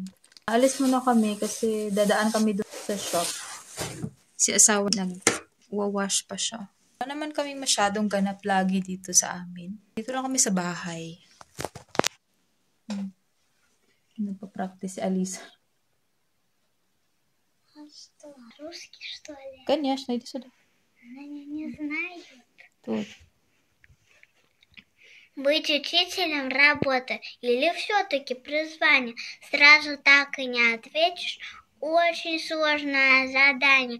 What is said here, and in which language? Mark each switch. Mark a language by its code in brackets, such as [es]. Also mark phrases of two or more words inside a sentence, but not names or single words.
[tl] Alis muna kami kasi dadaan kami doon sa shop. Si asawa nag-wash pa siya. Wala naman kami masyadong ganap lagi dito sa amin. Dito lang kami sa bahay. Nagpa-practice si Alisa. [ru] Что, русский, что ли? Конечно, иди сюда. Они не знают. Тут. Быть учителем работа или все-таки призвание? Сразу так и не ответишь. Очень сложное задание.